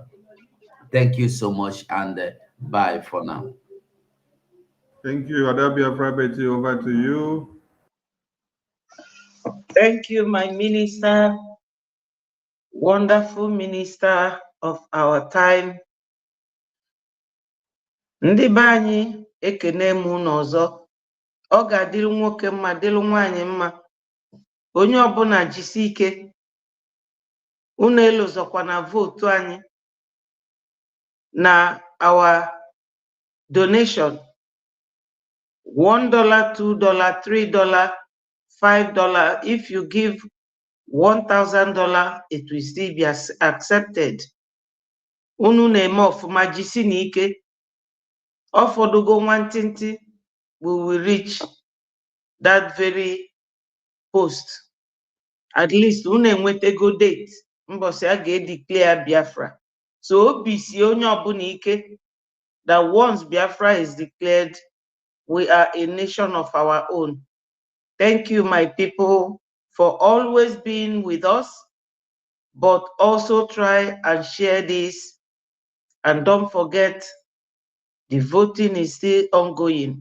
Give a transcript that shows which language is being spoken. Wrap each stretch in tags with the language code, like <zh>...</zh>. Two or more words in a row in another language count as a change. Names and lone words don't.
<en>Thank you so much, and bye for now. Thank you. Biafra, over to you. Thank you, my minister, wonderful minister of our time.</en> <ig>Ndị be anyị ekene m unu ọzọ. Ọ ga-adịrị nwoke mma, dịrị nwaanyị mma. Onye ọbụla jisi ike. Unu elozọkwa na votu anyị na</ig> <en>our donation. $1, $2, $3, $5. If you give $1,000, it will still be accepted.</en> <ig>Unu na-eme ọfụma, jisi n'ike. Ọfọdụgo nwantịntị,</ig> <en>we will reach that very post. At least</en> <ig>unu enwetego date mbọsị a ga-declare Biafra.</ig> <en>So</en> <ig>obi si onye ọbụla ike</ig> <en>that once Biafra is declared, we are a nation of our own. Thank you, my people, for always being with us, but also try and share this And don't forget, the voting is still ongoing.</en>